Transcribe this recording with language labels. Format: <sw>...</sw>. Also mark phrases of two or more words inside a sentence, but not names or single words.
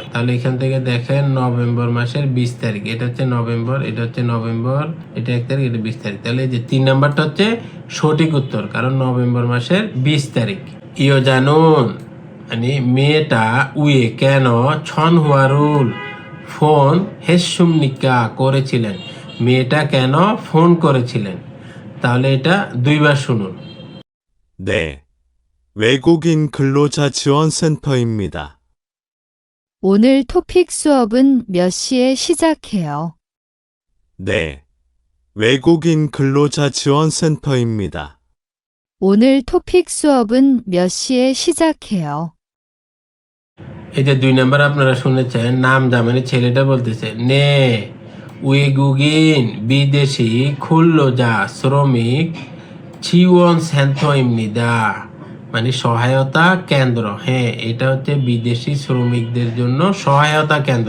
<bn>তাহলে এখান থেকে দেখেন নভেম্বর মাসের 20 তারিখ, এটা হচ্ছে নভেম্বর, এটা হচ্ছে নভেম্বর, এটা 1 তারিখ, এটা 20 তারিখ, তাহলে এই যে 3 নাম্বারটা হচ্ছে সঠিক উত্তর, কারণ নভেম্বর মাসের 20 তারিখ।</bn> <ko>여자는</ko> <bn>মানে মেয়েটা উয়ে কেন</bn> <ko>전화를</ko> <bn>ফোন হেসুমনিকা করেছিলেন, মেয়েটা কেন ফোন করেছিলেন, তাহলে এটা 2 বার শুনুন।</bn> <ko>네, 외국인 근로자 지원센터입니다. 오늘 토픽 수업은 몇 시에 시작해요? 네, 외국인 근로자 지원센터입니다. 오늘 토픽 수업은 몇 시에 시작해요?</ko> <bn>এই যে 2 নাম্বার আপনারা শুনেছেন, নাম যা মানে ছেলেটা বলতেছে</bn> <ko>네 외국인</ko> <bn>বিদেশি খুল্লোজা শ্রমিক</bn> <ko>지원 센터입니다</ko> <bn>মানে সহায়তা কেন্দ্র, হ্যাঁ এটা হচ্ছে বিদেশি শ্রমিকদের জন্য সহায়তা কেন্দ্র।</bn>